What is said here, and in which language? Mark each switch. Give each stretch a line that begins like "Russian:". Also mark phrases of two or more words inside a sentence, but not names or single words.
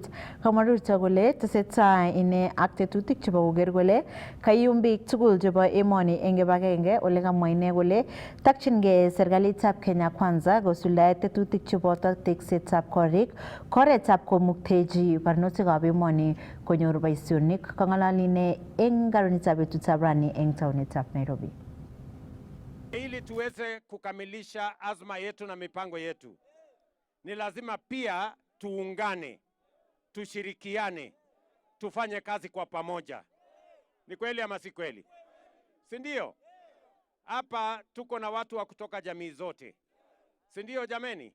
Kalenjin: Kamwa Ruto kole tesetai ine ak tetutik chebo koker kole kaiyum biik tugul chebo emoni eng kibagenge, ole kamwa ine kole takchingei serikalitab Kenya Kwanza kosuldae tetutik cheboto teksetab korik, koretab komuktechi barnotikab emoni konyor boisionik. Kang'alali ine eng karunitab betutab rani eng taunitab Nairobi.
Swahili: Ili tuweze kukamilisha azma yetu na mipango yetu, ni lazima pia tuungane, tushirikiane, tufanye kazi kwa pamoja. Ni kweli ama si kweli? Si ndio? Hapa tuko na watu wa kutoka jamii zote, si ndio jameni?